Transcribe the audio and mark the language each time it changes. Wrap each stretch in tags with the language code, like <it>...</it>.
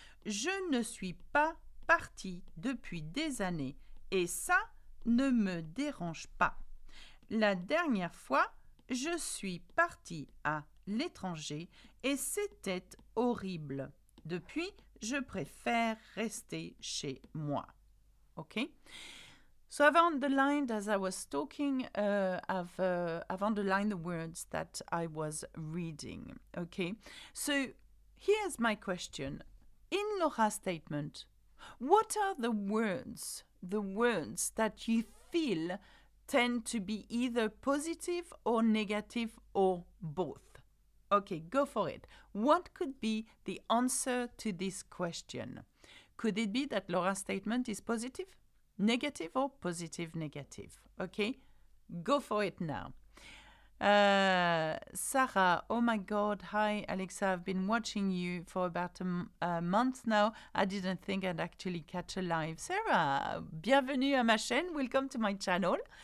<fr>Je ne suis pas partie depuis des années et ça ne me dérange pas. La dernière fois, je suis partie à l'étranger et c'était horrible. Depuis, je préfère rester chez moi.</fr> <en>Okay? So I've underlined, as I was talking, I've underlined the words that I was reading. Okay? So here's my question. In Laura's statement, what are the words that you feel tend to be either positive or negative or both? Okay, go for it. What could be the answer to this question? Could it be that Laura's statement is positive, negative, or positive, negative? Okay, go for it now. Sarah, oh my God, hi Alexa, I've been watching you for about a month now. I didn't think I'd actually catch a live. Sarah,</en> <fr>bienvenue à ma chaîne,</fr> <en>welcome to my channel.</en>